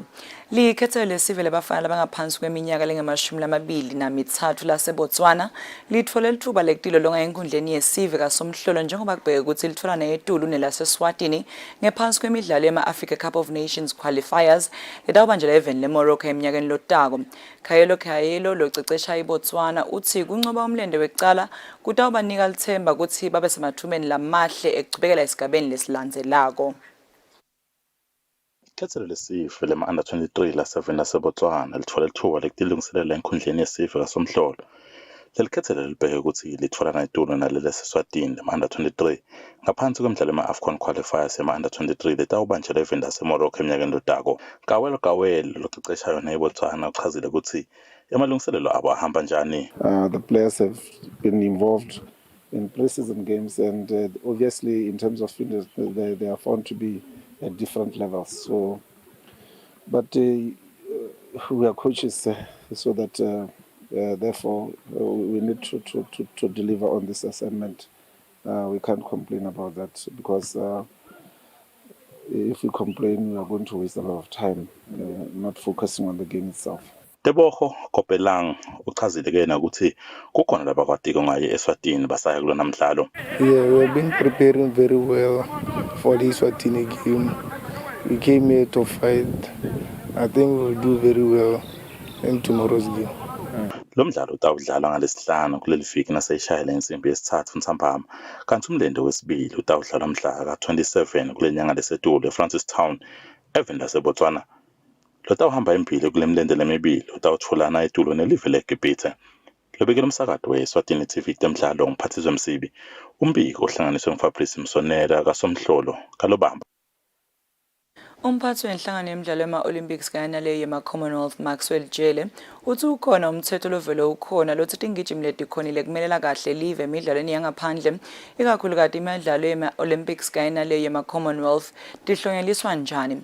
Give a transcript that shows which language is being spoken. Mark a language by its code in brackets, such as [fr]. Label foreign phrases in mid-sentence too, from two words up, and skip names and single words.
[ss] Likhethelo lesive labafana labangaphansi kweminyaka lengama-23 laseBotswana litfole lithuba lekulolonga enkundleni yesive kasomhlolo njengoba kubheke ukuthi lithola neyeTulu nelaseswatini ngephansi kwemidlalo yema-Africa Cup of Nations qualifiers letawubanjelwa eveni leMorocco eminyakeni lotako. Khayelo locecesha iBotswana uthi kuncoba umlende wekucala kutawubanika lithemba ukuthi babe semathumeni lamahle ekuchubekela esigabeni lesilandzelako. Ikhethelo lesive lema-under 23 la-7 laseBotswana lithola lithuba lekulungiselela enkhundleni yesive kasomhlolo. Leli khethelo libheke ukuthi lithola neYeTulu naleleseswatini lema-under 23 ngaphansi kwemidlalo yema-AFCON qualifiers yama-under 23 letawubanjelwa eveni laseMorocco eminyakeni lotako. Kawelo locecesha yona iBotswana uchazile ukuthi amalungiselelo abo ahamba njani. [en] The players have been involved in pre-season games and obviously in terms of fitness they are found to be at different levels. So, but we are coaches, so that therefore we need to deliver on this assignment. We can't complain about that because if we complain, we are going to waste a lot of time, not focusing on the game itself. [ss] Teboho Kopelang uchazile ke ukuthi kukhona labakwatiko ngaye eSwatini basaya kulona mdlalo. [en] Yeah, we have been preparing very well for this Eswatini game. We came here to fight. I think we will do very well in tomorrow's game. [ss] Lo mdlalo utawudlalwa ngalesihlanu kuleli viki naseyishayela insimbi yesithathu ntambama kanti umlendo wesibili utawudlalwa mhla ka-27 kule nyanga leseTulu eFrancistown eveni laseBotswana. Lotawuhamba impilo kule mlende lemibili utawuthulana eTulu nelive leGibhithe. Lobekela umsakazo weSwatini TV temidlalo umphathiswa Msibi umbiko ohlanganiswe nguFabrice Msonera kasomhlolo kalobamba. Umphathi wenhlangano yemidlalo yema-Olympics kanye naleyo yema-Commonwealth Maxwell Jele uthi ukhona umthetho lovele ukhona lothi tingijimi letikhonile kumelela kahle live emidlalweni yangaphandle ikakhulukazi imidlalo yema-Olympics kanye naleyo yema-Commonwealth tihlonyeliswa njani.